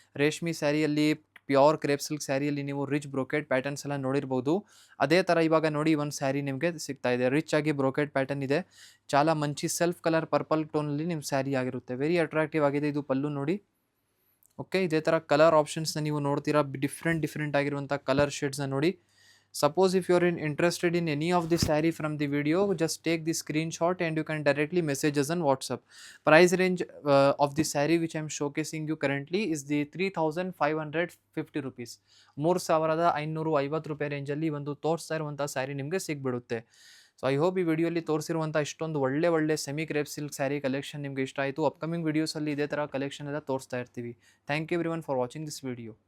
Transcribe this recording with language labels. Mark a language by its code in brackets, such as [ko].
[kn] ರೇಷ್ಮೆ ಸ್ಯಾರಿಯಲ್ಲಿ, pure crepe silk ಸ್ಯಾರಿಯಲ್ಲಿ ನೀವು rich brocade patterns ಎಲ್ಲ ನೋಡಿರ್ಬೋದು. ಅದೇ ಥರ ಇವಾಗ ನೋಡಿ ಈ ಒಂದು ಸ್ಯಾರಿ ನಿಮಗೆ ಸಿಗ್ತಾ ಇದೆ. ರಿಚ್ ಆಗಿ ಬ್ರೊಕೇಟ್ ಪ್ಯಾಟರ್ನ್ ಇದೆ. [te] చాలా ಮಂಚಿ [kn] ಸೆಲ್ಫ್ ಕಲರ್ ಪರ್ಪಲ್ ಟೋನಲ್ಲಿ ನಿಮ್ಮ ಸ್ಯಾರಿ ಆಗಿರುತ್ತೆ. [en] very attractive [kn] ಆಗಿದೆ. ಇದು ಪಲ್ಲು ನೋಡಿ. ಓಕೆ, ಇದೇ ಥರ ಕಲರ್ ಆಪ್ಷನ್ಸ್ನ ನೀವು ನೋಡ್ತೀರಾ. ಡಿಫ್ರೆಂಟ್ ಆಗಿರುವಂಥ ಕಲರ್ ಶೇಡ್ಸ್ನ ನೋಡಿ. [en] Suppose if you're interested in any of the saree from the video, just take the screenshot and you can directly message us on WhatsApp. Price range of the saree which I'm showcasing you currently is the 3550 rupees. [kn] 3550 ರೂಪಾಯಿ ರೇಂಜಲ್ಲಿ ಒಂದು ತೋರಿಸ್ತಾ ಇರುವಂಥ ಸ್ಯಾರಿ ನಿಮಗೆ ಸಿಗ್ಬಿಡುತ್ತೆ. [en] so I hope [kn] ಈ ವಿಡಿಯೋಲಿ ತೋರಿಸಿರುವಂಥ ಇಷ್ಟೊಂದು ಒಳ್ಳೆ semi crepe silk sari collection ನಿಮಗೆ ಇಷ್ಟ ಆಯಿತು. ಅಪ್ಕಮಿಂಗ್ ವಿಡಿಯೋಸಲ್ಲಿ ಇದೇ ಥರ ಕಲೆಕ್ಷನ್ ಎಲ್ಲ ತೋರಿಸ್ತಾ ಇರ್ತೀವಿ. [en] Thank you everyone for watching this video.